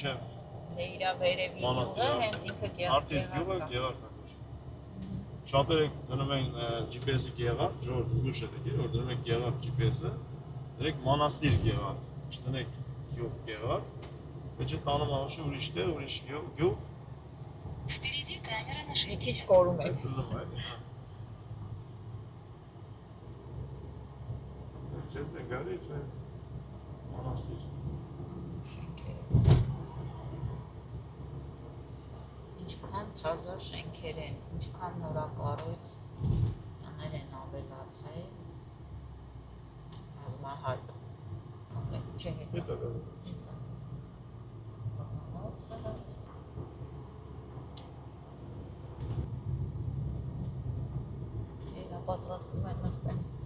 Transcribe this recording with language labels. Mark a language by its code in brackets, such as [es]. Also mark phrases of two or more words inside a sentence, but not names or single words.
[hy] Թե իրա վերևի գյուղը, հենց ինքը Արտիս գյուղը Գեղարդ է։ Շատերը դնում են GPS-ի գեղարդ, ժողովուրդ զգուշ եք, որ դնում եք գեղարդ GPS-ը, դրեք Մանաստիր գեղարդ, չտնեք գյուղ գեղարդ, ոչ տանում անշու ուրիշ տեղ, ուրիշ գյուղ։ [ru] Впереди камера на [hy] Քիչ 60. կորում եք։ Ծլում է։ Չեմ գալի, չէ։ Մանաստիր։ Ինչքան թազա շենքեր են, ինչքան նորակառույց տներ են ավելացել։ Բազմահարկ։ Չէ, հեսա։ Հեսա։ Բանանոցը։ Էլա պատրաստում են նստեն։